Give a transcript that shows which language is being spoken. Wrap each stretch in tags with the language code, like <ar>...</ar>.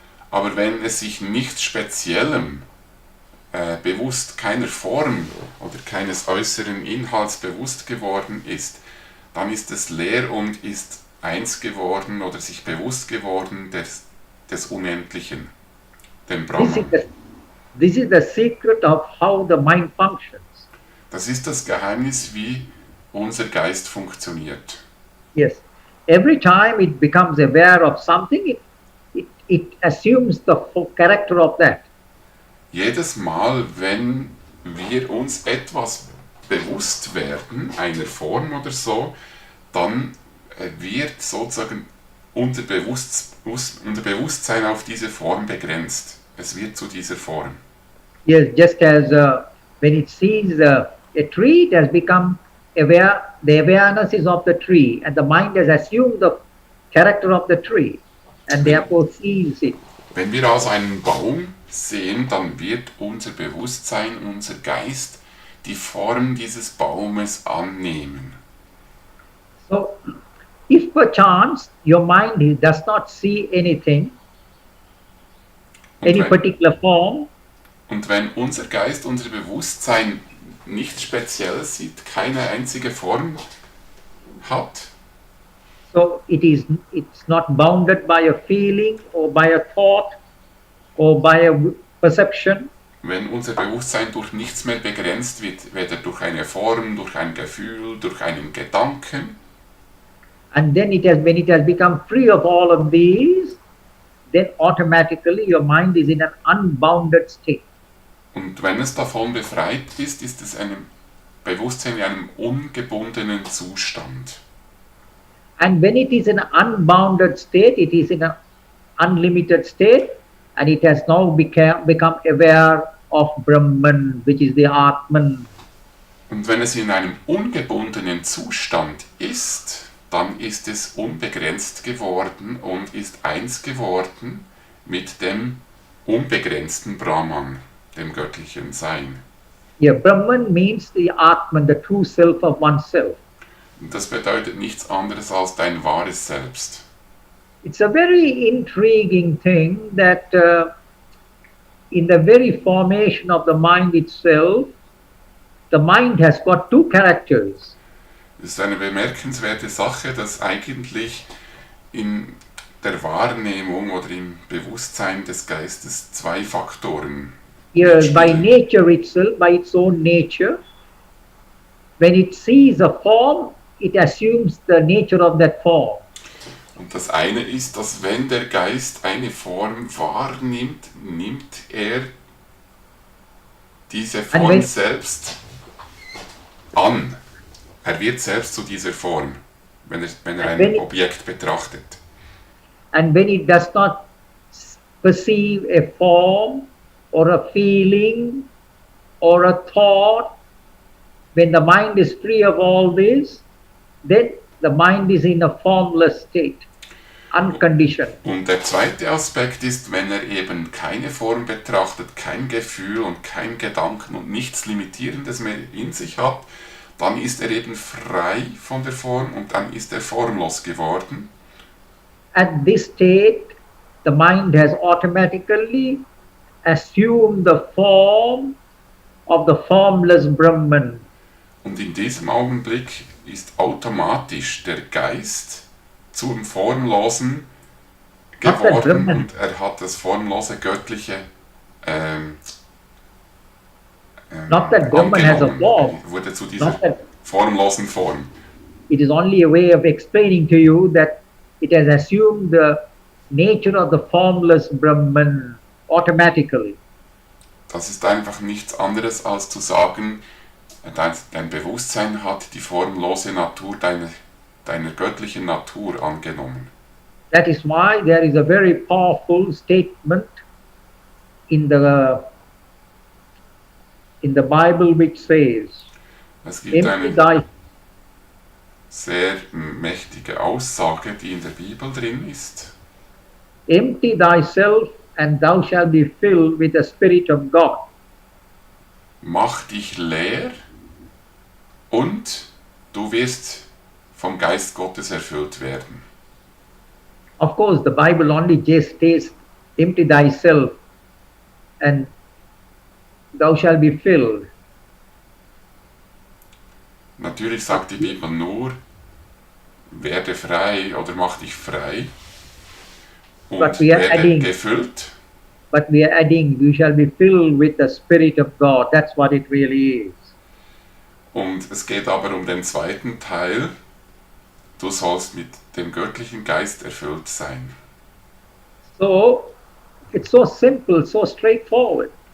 <de>Aber wenn es sich nichts Speziellem bewusst, keiner Form oder keines äußeren Inhalts bewusst geworden ist, dann ist es leer und ist eins geworden oder sich bewusst geworden des Unendlichen, dem</de> <en>This is Brahman. this is the secret of how the mind functions.</en> <de>Das ist das Geheimnis, wie unser Geist funktioniert.</de> <en>Yes. Every time it becomes aware of something, it assumes the full character of that.</en> <de>Jedes Mal, wenn wir uns etwas bewusst werden, einer Form oder so, dann wird sozusagen unser Bewusstsein auf diese Form begrenzt. Es wird zu dieser Form.</de> <en>Yes, just as when it sees a tree, it has become aware, the awareness is of the tree, and the mind has assumed the character of the tree, and therefore sees it.</en> <de>Wenn wir also einen Baum sehen, dann wird unser Bewusstsein, unser Geist die Form dieses Baumes annehmen.</de> <en>So, if perchance your mind does not see anything, any particular form,</en> <de>Und wenn unser Geist, unser Bewusstsein nichts Spezielles sieht, keine einzige Form hat,</de> <en>so it's not bounded by a feeling or by a thought or by a perception,</en> <de>wenn unser Bewusstsein durch nichts mehr begrenzt wird, weder durch eine Form, durch ein Gefühl, durch einen Gedanken,</de> <en>and then when it has become free of all of these, then automatically your mind is in an unbounded state.</en> <de>und wenn es davon befreit ist, ist es ein Bewusstsein in einem ungebundenen Zustand.</de> <en>And when it is in an unbounded state, it is in an unlimited state, and it has now become aware of Brahman, which is the Atman.</en> <de>Und wenn es in einem ungebundenen Zustand ist, dann ist es unbegrenzt geworden und ist eins geworden mit dem unbegrenzten Brahman, dem göttlichen Sein.</de> <en>Yeah, Brahman means the Atman, the true self of oneself.</en> <de>Und das bedeutet nichts anderes als dein wahres Selbst.</de> <en>It's a very intriguing thing that in the very formation of the mind itself, the mind has got two characters.</en> <de>Es ist eine bemerkenswerte Sache, dass eigentlich in der Wahrnehmung oder im Bewusstsein des Geistes zwei Faktoren</de> <en>By nature itself, by its own nature, when it sees a form, it assumes the nature of that form.</en> <de>Und das eine ist, dass wenn der Geist eine Form wahrnimmt, nimmt er diese Form selbst an. Er wird selbst zu dieser Form, wenn er ein Objekt betrachtet.</de> <en>And when it does not perceive a form or a feeling or a thought, when the mind is free of all this, then the mind is in a formless state, unconditioned.</en> <de>Und der zweite Aspekt ist, wenn er eben keine Form betrachtet, kein Gefühl und kein Gedanken und nichts Limitierendes mehr in sich hat, dann ist er eben frei von der Form und dann ist er formlos geworden.</de> <en>At this state, the mind has automatically assumed the form of the formless Brahman.</en> <de>Und in diesem Augenblick ist automatisch der Geist zum Formlosen geworden und er hat das formlose Göttliche</de> <en>Not that Brahman has a form.</en> <de>Wurde zu dieser formlosen Form.</de> <en>It is only a way of explaining to you that it has assumed the nature of the formless Brahman automatically.</en> <de>Das ist einfach nichts anderes als zu sagen, dein Bewusstsein hat die formlose Natur deiner göttlichen Natur angenommen.</de> <en>That is why there is a very powerful statement in the Bible which says,</en> <de>es gibt eine sehr mächtige Aussage, die in der Bibel drin ist.</de> <en>Empty thyself and thou shalt be filled with the Spirit of God.</en> <de>Mach dich leer und du wirst vom Geist Gottes erfüllt werden.</de> <en>Of course, the Bible only just says, empty thyself and thou shalt be filled.</en> <de>Natürlich sagt die Bibel nur, werde frei oder mach dich frei</de> <en>But</en> <de>und</de> <en>we are</en> <de>werde</de> <en>adding,</en> <de>gefüllt.</de> <en>but we are adding, you shall be filled with the Spirit of God. That's what it really is.</en> <de>Und es geht aber um den zweiten Teil. Du sollst mit dem göttlichen Geist erfüllt sein.</de> <en>So it's so simple, so straightforward.</en>